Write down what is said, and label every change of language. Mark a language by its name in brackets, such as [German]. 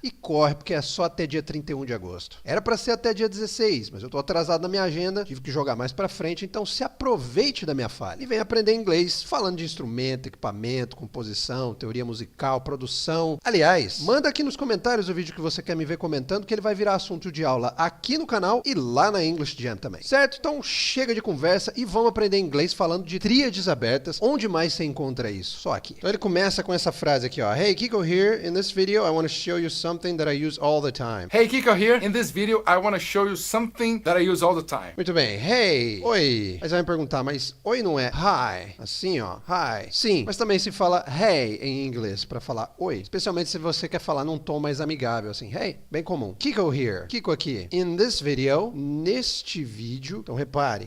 [Portuguese] E corre, porque é só até dia 31 de agosto. Era para ser até dia 16, mas eu tô atrasado na minha agenda, tive que jogar mais para frente, então se aproveite da minha falha. E vem aprender inglês, falando de instrumento, equipamento, composição, teoria musical, produção. Aliás, manda aqui nos comentários o vídeo que você quer me ver comentando, que ele vai virar assunto de aula aqui no canal e lá na English Jam também. Certo? Então chega de conversa e vamos aprender inglês falando de tríades abertas. Onde mais você encontra isso? Só aqui. Então ele começa com essa frase aqui, ó. [English] Hey, Kiko here. In this video, I want to show you something that I use all the time. Hey, Kiko here. In this video, I want to show you something that I use all the time. [Portuguese] Muito bem. Hey. Oi. Aí você vai me perguntar, mas oi não é hi? Assim, ó. Hi. Sim. Mas também se fala hey em inglês para falar oi. Especialmente se você quer falar num tom mais amigável, assim. Hey. Bem comum. [English] Kiko here. [Portuguese] Kiko aqui. [English] In this video. [Portuguese] Neste vídeo. Então repare.